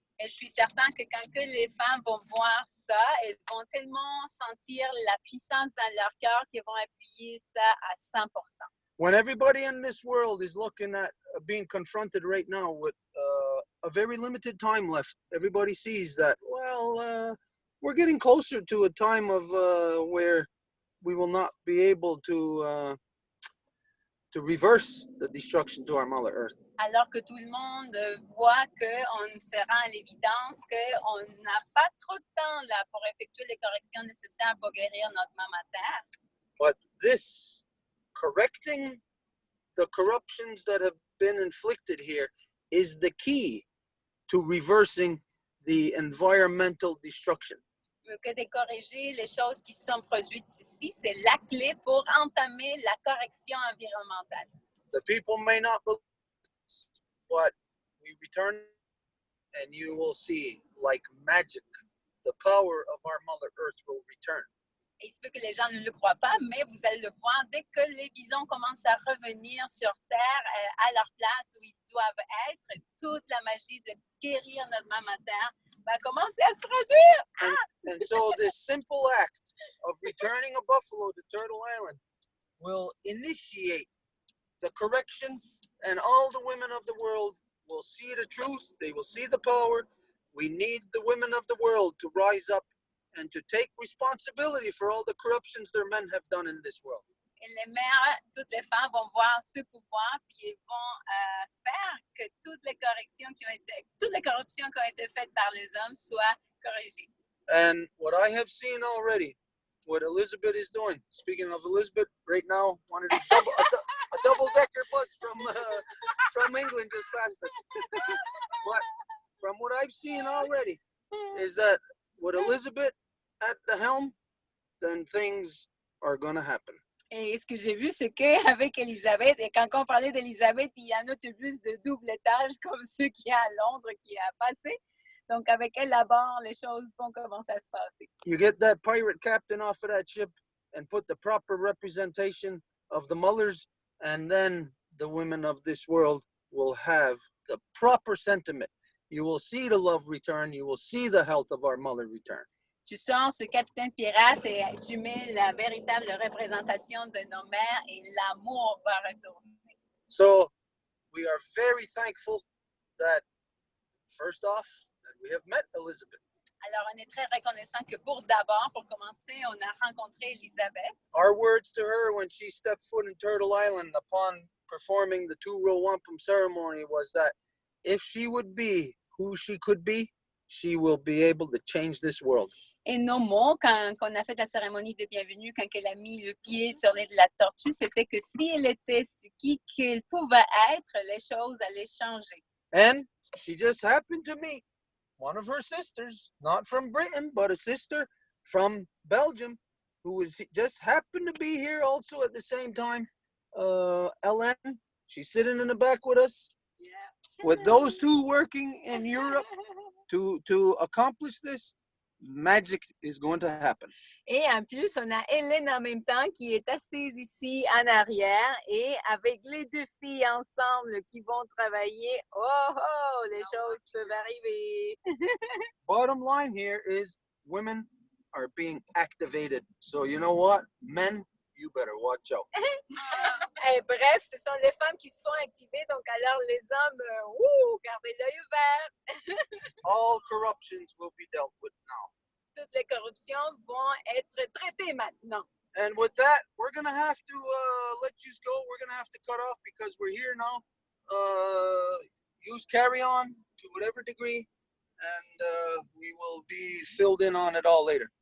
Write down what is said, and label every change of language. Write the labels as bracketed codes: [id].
[fr] Et je suis certain que quand que les femmes vont voir ça, elles vont tellement sentir la puissance dans leur cœur qu'elles vont appuyer ça à 100%. [en] When everybody in this world is looking at being confronted right now with a very limited time left, everybody sees that, well, we're getting closer to a time of where we will not be able to to reverse the destruction to our Mother Earth. [fr] Alors que tout le monde voit qu'on se rend à l'évidence qu'on n'a pas trop de temps là pour effectuer les corrections nécessaires pour guérir notre maman Terre. [en] But this, correcting the corruptions that have been inflicted here, is the key to reversing the environmental destruction. [fr] Que de corriger les choses qui sont produites ici, c'est la clé pour entamer la correction environnementale. [en] The people may not believe this, but we return and you will see, like magic, the power of our Mother Earth will return. [fr] Et il se peut que les gens ne le croient pas, mais vous allez le voir dès que les bisons commencent à revenir sur Terre à leur place où ils doivent être. Toute la magie de guérir notre maman Terre va commencer à se produire. [en] And so this simple act of returning a buffalo to Turtle Island will initiate the correction, and all the women of the world will see the truth. They will see the power. We need the women of the world to rise up and to take responsibility for all the corruptions their men have done in this world. [fr] Et les mères, toutes les femmes vont voir ce pouvoir, puis ils vont faire que toutes les corrections toutes les corruptions qui ont été faites par les hommes soient corrigées. [en] And what I have seen already, what Elizabeth is doing. Speaking of Elizabeth, right now, wanted a double-decker bus from England just passed us. But from what I've seen already, is that with Elizabeth at the helm, then things are going to happen. [fr] Et ce que j'ai vu, c'est qu'avec Elisabeth, et quand on parlait d'Elisabeth, il y a un autobus de double étage comme ceux qu'il y a à Londres qui a passé. Donc, avec elle là-bas, les choses vont commencer à se passer. [en] You get that pirate captain off of that ship and put the proper representation of the mothers, and then the women of this world will have the proper sentiment. You will see the love return. You will see the health of our mother return. [fr] Tu sors ce capitaine pirate et tu mets la véritable représentation de nos mères et l'amour va retourner. [en] So we are very thankful that, first off, that we have met Elizabeth. [fr] Alors, on est très reconnaissant que pour commencer, on a rencontré Elisabeth. [en] Our words to her when she stepped foot in Turtle Island upon performing the Row Wampum ceremony was that if she would be who she could be, she will be able to change this world. [fr] Et nos mots, quand on a fait la cérémonie de bienvenue, quand elle a mis le pied sur le nez de la tortue, c'était que si elle était ce qu'elle pouvait être, les choses allaient changer. [en] And she just happened to meet one of her sisters, not from Britain, but a sister from Belgium, who was just happened to be here also at the same time. Ellen, she's sitting in the back with us. Yeah. With those two working in Europe to accomplish this, magic is going to happen. [fr] Et en plus, on a Hélène en même temps qui est assise ici en arrière et avec les deux filles ensemble qui vont travailler, oh, les choses peuvent arriver. [en] Bottom line here is women are being activated. So you know what? Men, you better watch out. [fr] Et bref, ce sont les femmes qui se font activer, donc alors les hommes, gardez l'œil ouvert. [en] All corruptions will be dealt with now. [fr] Toutes les corruptions vont être traitées maintenant. [en] And with that, we're going to have to let you go. We're going to have to cut off because we're here now. Use carry-on to whatever degree, and we will be filled in on it all later.